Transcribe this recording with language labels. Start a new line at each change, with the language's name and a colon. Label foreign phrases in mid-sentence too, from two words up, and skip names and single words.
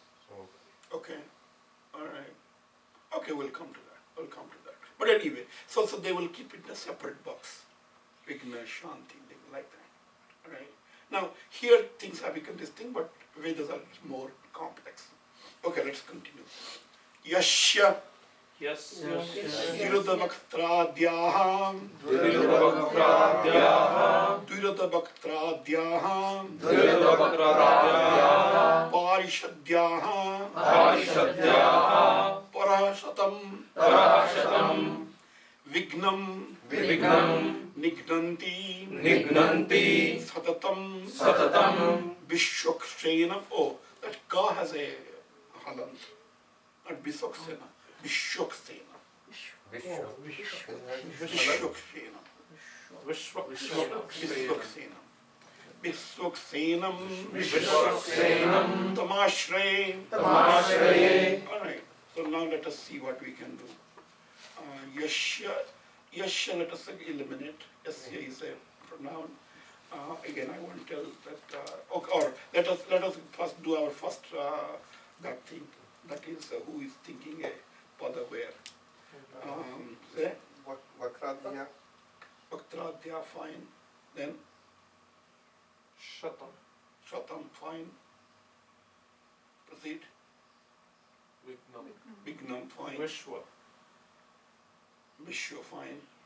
English: Okay, all right. Okay, we'll come to that. But anyway, so they will keep it in a separate box. Vigna, Shanti, like that. Right? Now, here things have become this thing, but Vedas are more complex. Okay, let's continue. Yasya Yes.
Sanskrit: Dviradavaktradyaham Dviradavaktradyaham Parishadhyaham Parasatam Vignam Nignanti Satatam Vishwakshenam.
English: Oh, that ka has a halant. Not Biswaksena. Vishwaksena. Vishwaksena. Vishwaksena. Vishwaksenam. Tamashre. Alright, so now let us see what we can do. Yasya, let us eliminate. Yasya is a pronoun. Again, I won't tell that. Or let us first do our first that thing. That is who is thinking a pada where. Vakradya. Vaktradya, fine. Then Shatam, fine. Proceed. Vignam, fine. Vishwa. Vishwa, fine.